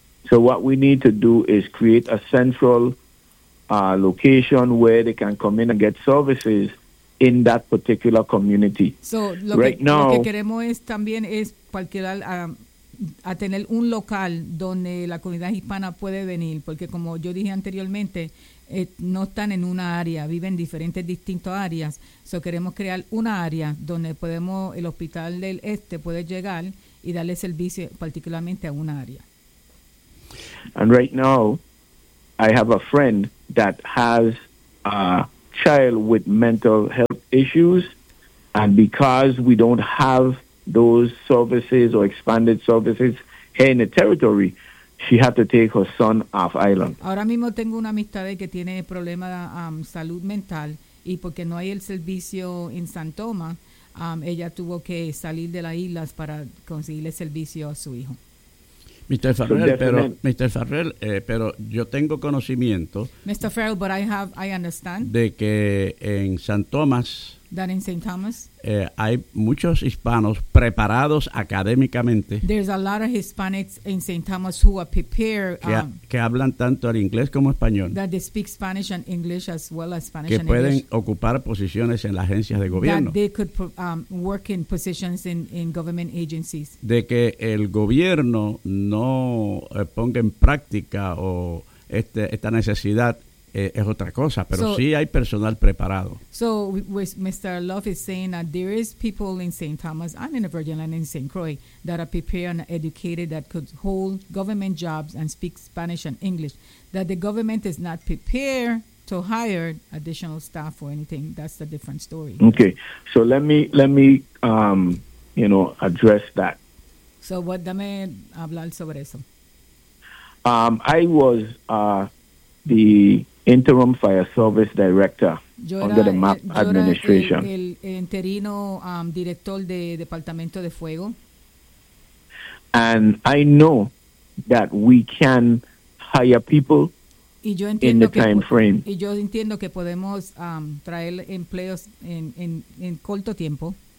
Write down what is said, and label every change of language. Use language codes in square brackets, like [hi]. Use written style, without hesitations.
[en] So what we need to do is create a central location where they can come in and get services in that particular community. [es] So, lo que queremos es también es particular a tener un local donde la comunidad hispana puede venir, porque como yo dije anteriormente, no están en una área, viven diferentes distintas áreas. So, queremos crear una área donde podemos el hospital del este puede llegar y darle servicio particularmente a una área. [en] And right now, I have a friend that has a child with mental health issues, and because we don't have those services or expanded services here in the territory, she had to take her son off island. [es] Ahora mismo tengo una amistad que tiene problema de salud mental, y porque no hay el servicio en San Tomás, ella tuvo que salir de las islas para conseguirle servicio a su hijo. Mr. Farrell, pero yo tengo conocimiento. [en] Mr. Farrell, but I understand. [es] De que en San Tomás. [en] That in St. Thomas. [es] Hay muchos hispanos preparados académicamente. [en] There's a lot of Hispanics in St. Thomas who are prepared. [es] Que hablan tanto el inglés como español. [en] That they speak Spanish and English as well as Spanish and [es] Que pueden [en] English, [es] ocupar posiciones en las agencias de gobierno. [en] That they could work in positions in government agencies. [es] De que el gobierno no ponga en práctica o esta necesidad. Es otra cosa, pero sí hay personal preparado. [en] So, Mr. Love is saying that there is people in St. Thomas and in the Virgin Islands in St. Croix that are prepared and educated that could hold government jobs and speak Spanish and English. That the government is not prepared to hire additional staff or anything. That's a different story. Okay, so let me you know, address that. So, what [es] dame hablar sobre eso? [en] I was the interim fire service director under the MAP administration. [es] El interino director de Departamento de Fuego. [en] And I know that we can hire people in the time frame. [es] Y yo entiendo que podemos traer empleos en corto tiempo.